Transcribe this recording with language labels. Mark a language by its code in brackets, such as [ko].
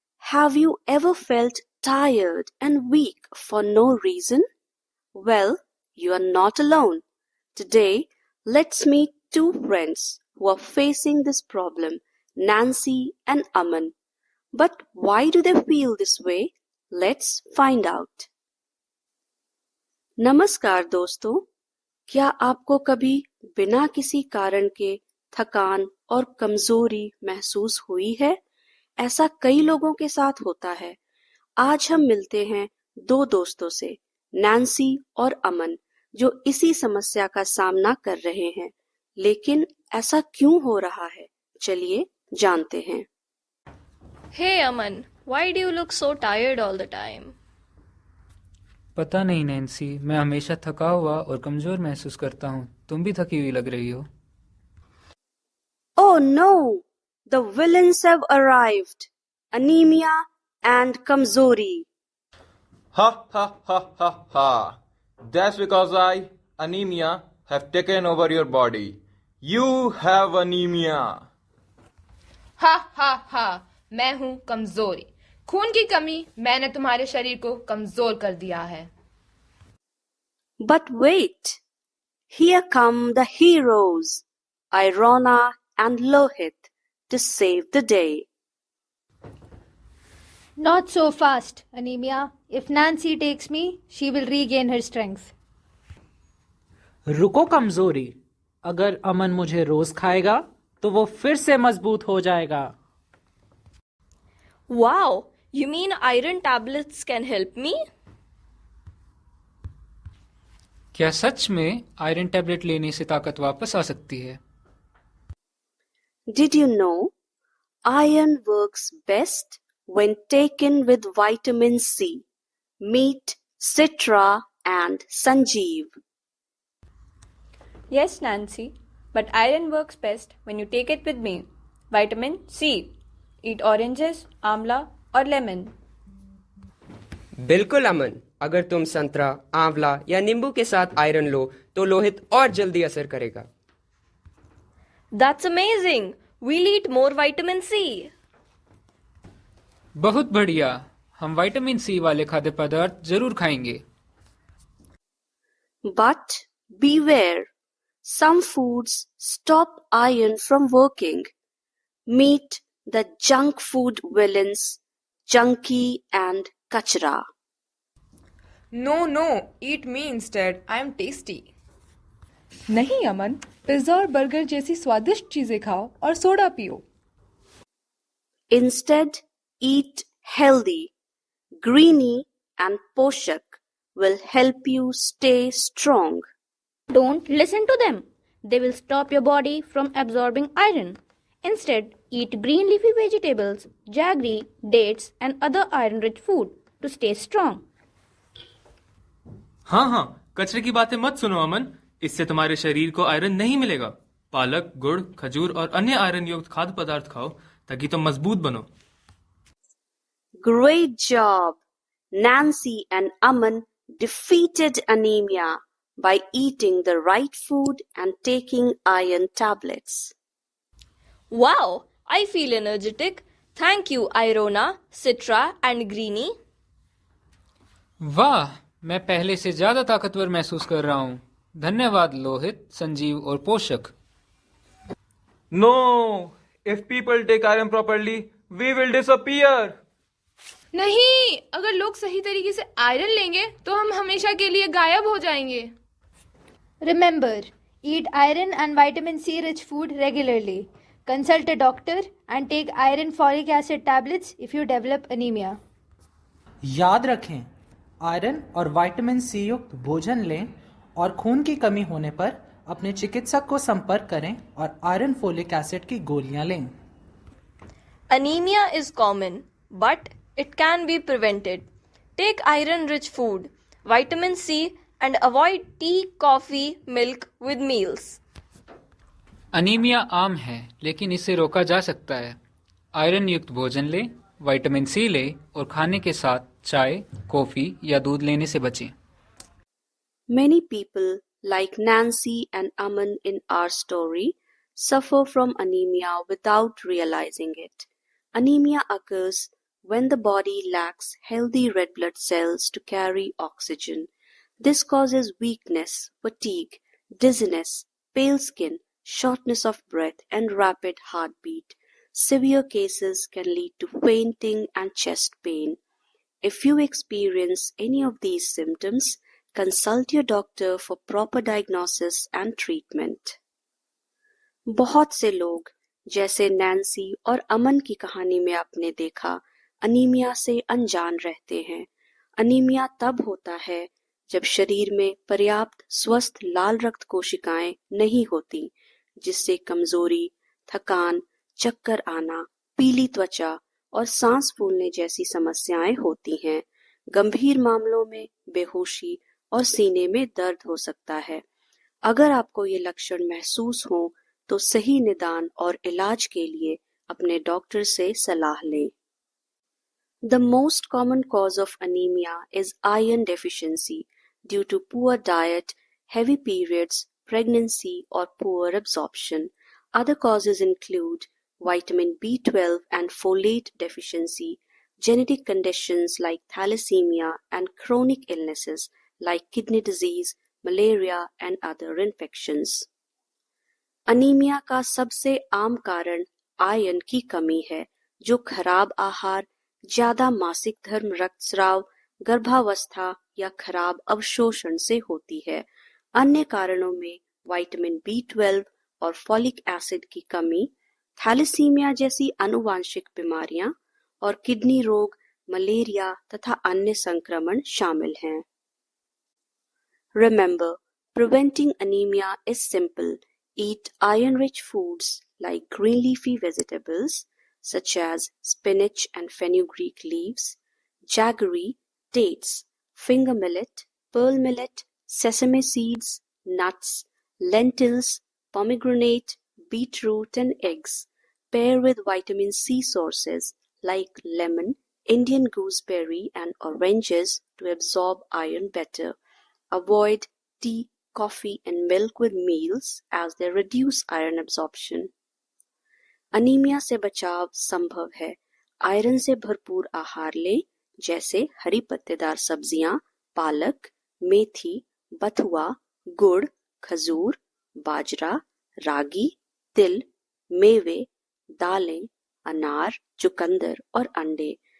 [en] Have you ever felt tired and weak for no reason? Well, you are not alone. Today, let's meet two friends who are facing this problem, Nancy and Aman. But why do they feel this way? Let's find out. [hi] नमस्कार दोस्तों, क्या आपको कभी बिना किसी कारण के थकान और कमजोरी महसूस हुई है? ऐसा कई लोगों के साथ होता है। आज हम मिलते हैं दो दोस्तों से, नैन्सी और अमन, जो इसी समस्या का सामना कर रहे हैं। लेकिन ऐसा क्यों हो रहा है? चलिए जानते हैं। [en] Hey Aman, why do you look so tired all the time? [hi] पता नहीं नैन्सी, मैं हमेशा थका हुआ और कमजोर महसूस करता हूँ। तुम भी थकी हुई लग रही हो। [en] Oh no! The villains have arrived. Anemia and Kamzori. Ha ha ha ha ha. That's because anemia, have taken over your body. You have anemia. [hi] हा हा हा, मैं हूँ कमजोरी। खून की कमी मैंने तुम्हारे शरीर को कमजोर कर दिया है। [en] But wait, here come the heroes, Irona and Lohit, to save the day. Not so fast, Anemia. If Nancy takes me, she will regain her strength. [hi] रुको कमजोरी, अगर अमन मुझे रोज खाएगा तो वो फिर से मजबूत हो जाएगा। [en] Wow, you mean iron tablets can help me? [hi] क्या सच में आयरन टैबलेट लेने से ताकत वापस आ सकती है? [en] Did you know iron works best when taken with vitamin C? Meet Citra and Sanjeev. Yes, Nancy, but iron works best when you take it with me. Vitamin C. Eat oranges, [hi] आंवला और [en] Lemon. [hi] बिल्कुल अमन, अगर तुम संतरा, आंवला या नींबू के साथ आयरन लो तो लोहित और जल्दी असर करेगा। [en] That's amazing. We'll eat more vitamin C. [hi] बहुत बढ़िया, हम विटामिन सी वाले खाद्य पदार्थ जरूर खाएंगे। [en] But beware, some foods stop iron from working. Meet the junk food villains, Junkie and Kachra. No, eat me instead. I am tasty. [hi] नहीं अमन, pizza और बर्गर जैसी स्वादिष्ट चीजें खाओ और सोडा पियो। [en] Instead, eat healthy. Greenie and Poshak will help you stay strong. Don't listen to them. They will stop your body from absorbing iron. Instead, eat green leafy vegetables, jaggery, dates, and other iron-rich food to stay strong. [hi] हाँ, कचरे की बातें मत सुनो अमन, इससे तुम्हारे शरीर को आयरन नहीं मिलेगा। पालक, गुड़, खजूर और अन्य आयरन युक्त खाद्य पदार्थ खाओ ताकि तुम मजबूत बनो। [en] Great job! Nancy and Aman defeated anemia by eating the right food and taking iron tablets. Wow, I feel energetic. Thank you, Irona, Citra and Greenie. [hi] वाह, मैं पहले से ज्यादा ताकतवर महसूस कर रहा हूँ। धन्यवाद लोहित, संजीव और पोषक। [en] No! If people take iron properly, we will disappear. [hi] नहीं, अगर लोग सही तरीके से आयरन लेंगे तो हम हमेशा के लिए गायब हो जाएंगे। [en] Remember, eat iron and vitamin C rich food regularly. Consult a doctor and take iron folic acid tablets if you develop anemia. [hi] याद रखें, आयरन और विटामिन सी युक्त भोजन लें और खून की कमी होने पर अपने चिकित्सक को संपर्क करें और आयरन फोलिक एसिड की गोलियां लें। [en] Anemia is common, but it can be prevented. Take iron-rich food, vitamin C, and avoid tea, coffee, milk with meals. [hi] Anaemia आम है, लेकिन इसे रोका जा सकता है। आयरन युक्त भोजन लें, विटामिन सी लें और खाने के साथ चाय, कॉफी या दूध लेने से बचें। [en] Many people, like Nancy and Aman in our story, suffer from anemia without realizing it. Anemia occurs when the body lacks healthy red blood cells to carry oxygen. This causes weakness, fatigue, dizziness, pale skin, shortness of breath, and rapid heartbeat. Severe cases can lead to fainting and chest pain. If you experience any of these symptoms, consult your doctor for proper diagnosis and treatment. [hi] बहुत से लोग, जैसे Nancy और अमन की कहानी में आपने देखा, अनीमिया से अनजान रहते हैं। अनीमिया तब होता है जब शरीर में पर्याप्त स्वस्थ लाल रक्त कोशिकाएं नहीं होती, जिससे कमजोरी, थकान, चक्कर आना, पीली त्वचा और सांस फूलने जैसी समस्याएं होती हैं। गंभीर मामलों में बेहोशी और सीने में दर्द हो सकता है। अगर आपको ये लक्षण महसूस हो तो सही निदान और इलाज के लिए अपने डॉक्टर से सलाह लें। [en] The most common cause of anemia is iron deficiency due to poor diet, heavy periods, pregnancy, or poor absorption. Other causes include vitamin B12 and folate deficiency, genetic conditions like thalassemia, and chronic illnesses like kidney disease, malaria, and other infections. [hi] Anaemia का सबसे आम कारण iron की कमी है, जो खराब आहार, ज्यादा मासिक धर्म रक्तस्राव, गर्भावस्था या खराब अवशोषण से होती है। अन्य कारणों में विटामिन B12 और फॉलिक एसिड की कमी, थैलेसीमिया जैसी आनुवांशिक बीमारियां और किडनी रोग, मलेरिया तथा अन्य संक्रमण शामिल हैं। [en] Remember, preventing anemia is simple. Eat iron-rich foods like green leafy vegetables such as spinach and fenugreek leaves, jaggery, dates, finger millet, pearl millet, sesame seeds, nuts, lentils, pomegranate, beetroot and eggs. Pair with vitamin C sources like lemon, Indian gooseberry and oranges to absorb iron better. Avoid tea, coffee and milk with meals as they reduce iron absorption. [hi] Anaemia से बचाव संभव है। Iron से भरपूर आहार लें, जैसे हरी पत्तेदार सब्जियां, पालक, मेथी, बथुआ, गुड़, खजूर, बाजरा, रागी, तिल, मेवे, दालें, अनार, चुकंदर और अंडे।